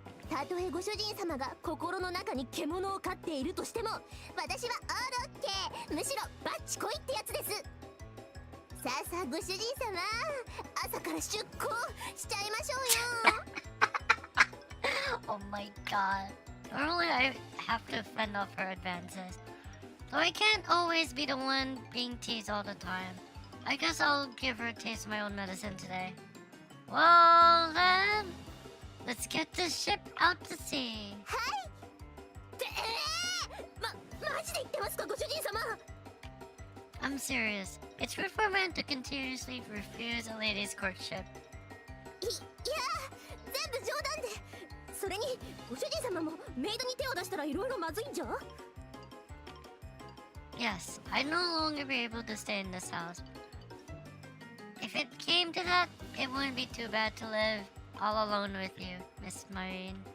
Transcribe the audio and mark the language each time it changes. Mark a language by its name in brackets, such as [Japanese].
[Japanese] たとえご主人様が心の中に獣を飼っているとしても、私はオールオッケー、むしろバッチコイってやつです。さあさあご主人様、朝から出航しちゃいましょうよ。 [English] Oh my god. Normally I have to fend off her advances. Though I can't always be the one being teased all the time. I guess I'll give her a taste of my own medicine today. Well then, let's get this ship out to sea. [Japanese] はい。マジで言ってますかご主人様。 [English] I'm serious. It's rude for a man to continuously refuse a lady's courtship. [Japanese] いや、全部冗談で。それにご主人様もメイドに手を出したらいろいろまずいんじゃ。 [English] Yes, I'd no longer be able to stay in this house. If it came to that, it wouldn't be too bad to live all alone with you, Miss Marine.